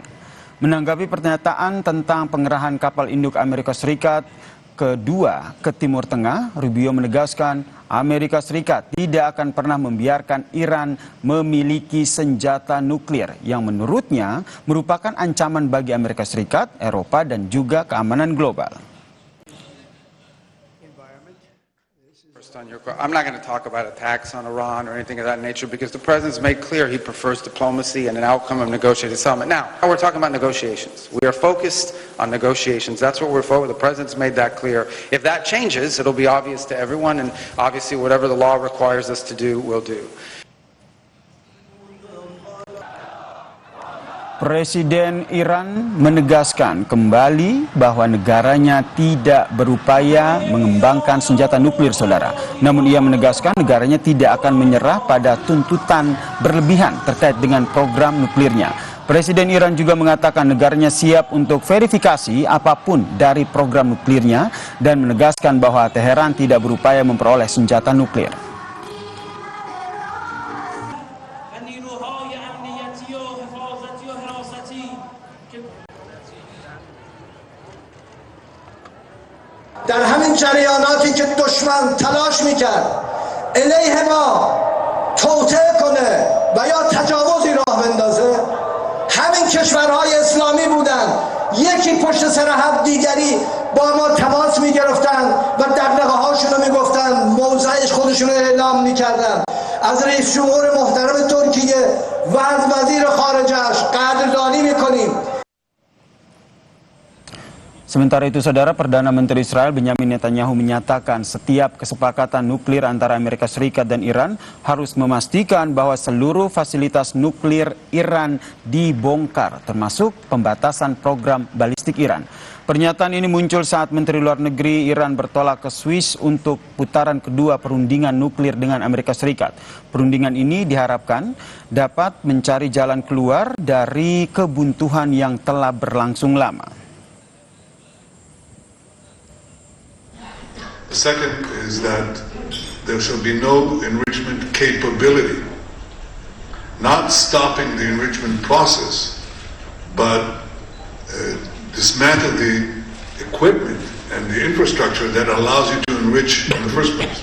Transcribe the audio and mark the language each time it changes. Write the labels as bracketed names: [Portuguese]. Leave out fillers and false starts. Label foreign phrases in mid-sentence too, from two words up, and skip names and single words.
[Indonesian] Menanggapi pernyataan tentang pengerahan kapal induk Amerika Serikat kedua ke Timur Tengah, Rubio menegaskan Amerika Serikat tidak akan pernah membiarkan Iran memiliki senjata nuklir yang menurutnya merupakan ancaman bagi Amerika Serikat, Eropa, dan juga keamanan global. [English] I'm not going to talk about attacks on Iran or anything of that nature because the president's made clear he prefers diplomacy and an outcome of negotiated settlement. Now, we're talking about negotiations. We are focused on negotiations. That's what we're focused on. The president's made that clear. If that changes, it'll be obvious to everyone, and obviously whatever the law requires us to do, we'll do. [Indonesian] Presiden Iran menegaskan kembali bahwa negaranya tidak berupaya mengembangkan senjata nuklir, Saudara. Namun ia menegaskan negaranya tidak akan menyerah pada tuntutan berlebihan terkait dengan program nuklirnya. Presiden Iran juga mengatakan negaranya siap untuk verifikasi apapun dari program nuklirnya dan menegaskan bahwa Teheran tidak berupaya memperoleh senjata nuklir. [Persian] در همین جریاناتی که دشمن تلاش میکرد علیه ما توطئه کنه و یا تجاوزی راه بندازه، همین کشورهای اسلامی بودن یکی پشت سر هم دیگری با ما تماس میگرفتن و دغدغه هاشون رو میگفتن، موضعش خودشون رو اعلام میکردن. از رئیس جمهور محترم ترکیه و از وزیر خارجه‌اش قدردانی میکنیم. [Indonesian] Sementara itu, Saudara, Perdana Menteri Israel Benyamin Netanyahu menyatakan setiap kesepakatan nuklir antara Amerika Serikat dan Iran harus memastikan bahwa seluruh fasilitas nuklir Iran dibongkar, termasuk pembatasan program balistik Iran. Pernyataan ini muncul saat Menteri Luar Negeri Iran bertolak ke Swiss untuk putaran kedua perundingan nuklir dengan Amerika Serikat. Perundingan ini diharapkan dapat mencari jalan keluar dari kebuntuan yang telah berlangsung lama. [English] The second is that there shall be no enrichment capability, not stopping the enrichment process, but dismantle the equipment and the infrastructure that allows you to enrich in the first place.